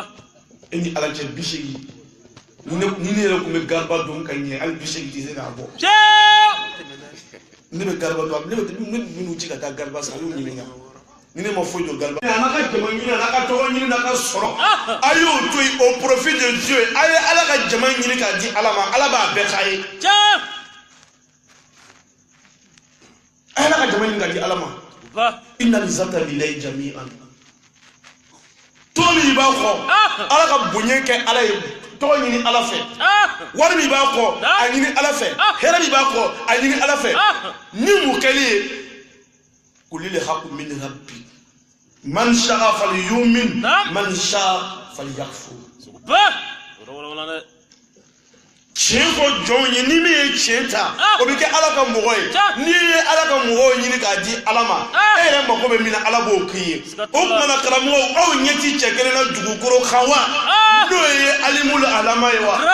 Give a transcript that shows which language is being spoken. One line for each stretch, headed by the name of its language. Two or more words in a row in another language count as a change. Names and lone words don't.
Bambara: e ni ala cɛ 80 ni ne yɛrɛ tun bɛ gariba don ka ɲɛ hali 80 tɛ se k'a bɔ ne bɛ gariba don ne minnu ci ka taa gariba san a y'u ɲininka ni ne ma foyi don gariba a n'a ka jama ɲini a n'a ka tɔgɔ ɲini n'a ka sɔrɔ a y'o to yen
French: au profit de Dieu
Bambara: a ye ala ka jama ɲini k'a di ala ma ala b'a bɛɛ k'a ye a ye ala ka jama ɲini k'a di ala ma
Arabic: إن العزة لله جميعا
Bambara: tɔgɔ min b'a kɔ ala ka bonya kɛ ala ye tɔgɔ ɲini ala fɛ wari min b'a kɔ a ɲini ala fɛ hɛrɛ min b'a kɔ a ɲini ala fɛ ni mun kɛli ye
Arabic: قل الحق من ربي من شاء فليؤمن من شاء فليكفر
Bambara: tiɲɛ fɔ jɔnw ye ni min ye tiɲɛ ta o bɛ kɛ ala ka mɔgɔ ye n'i ye ala ka mɔgɔw ɲini k'a di ala ma e yɛrɛ mago bɛ min na ala b'o k'i ye o tuma na karamɔgɔw aw ɲɛ ti cɛ kelen na dugukolo kan wa n'o ye alimul alama ye wa